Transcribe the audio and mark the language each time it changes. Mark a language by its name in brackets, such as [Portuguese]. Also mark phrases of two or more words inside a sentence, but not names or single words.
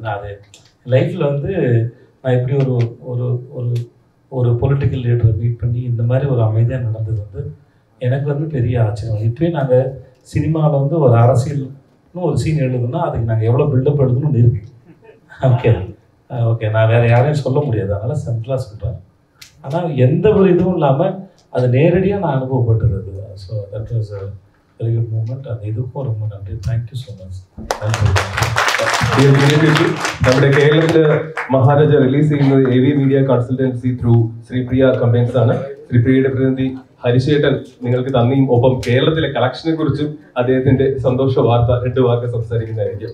[Tamil] நான் அது லைஃப்பில் வந்து நான் எப்படி ஒரு ஒரு ஒரு ஒரு [English] political leaderai meet [Tamil] பண்ணி இந்த மாதிரி ஒரு அமைதியாக நடந்தது வந்து எனக்கு வந்து பெரிய ஆச்சரியம். இப்போயே நாங்கள் சினிமாவில் வந்து ஒரு அரசியல்னு ஒரு சீன் எழுதுனா அதுக்கு நாங்கள் எவ்வளோ பில்டப் எழுதணும்னு இருக்கு. [English] okay okay, [Tamil] நான் வேறு யாரையும் சொல்ல முடியாது, அதனால் சிம்பிளாக சொல்கிறேன். ஆனால் எந்த ஒரு இதுவும் இல்லாமல் அது நேரடியாக நான் அனுபவப்பட்டது அது. [English] so that was a very good moment. [Tamil] அந்த இதுக்கும் ரொம்ப நன்றி. [English] thank you so much. [Malayalam] നമ്മുടെ കേരളത്തില് മഹാരാജ റിലീസ് ചെയ്യുന്നത് AV മീഡിയ കൺസൾട്ടൻസി ത്രൂ ശ്രീപ്രിയ കമ്പൈൻസ് ആണ്. ശ്രീപ്രിയയുടെ പ്രതിനിധി ഹരിശേട്ടൻ നിങ്ങൾക്ക് നന്ദിയും ഒപ്പം കേരളത്തിലെ കളക്ഷനെ കുറിച്ചും അദ്ദേഹത്തിന്റെ സന്തോഷ വാർത്ത 2 വാക്ക് സംസാരിക്കുന്നതായിരിക്കും.